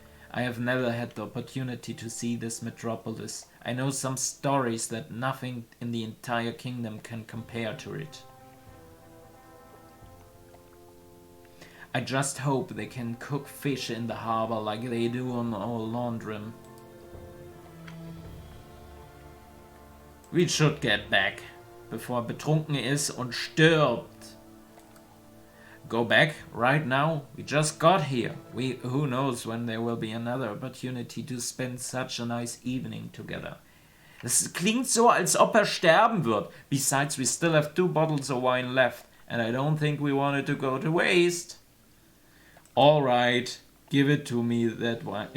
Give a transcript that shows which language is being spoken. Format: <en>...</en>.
<en>I have never had the opportunity to see this metropolis. I know some stories that nothing in the entire kingdom can compare to it. I just hope they can cook fish in the harbor like they do on our Londrim. We should get back,</en> <de>bevor er betrunken ist und stirbt.</de> <en>Go back right now? We just got here. Who knows when there will be another opportunity to spend such a nice evening together.</en> <de>Das klingt so, als ob sterben wird.</de> <en>Besides, we still have 2 bottles of wine left, and I don't think we want it to go to waste. All right, give it to me that wine.</en>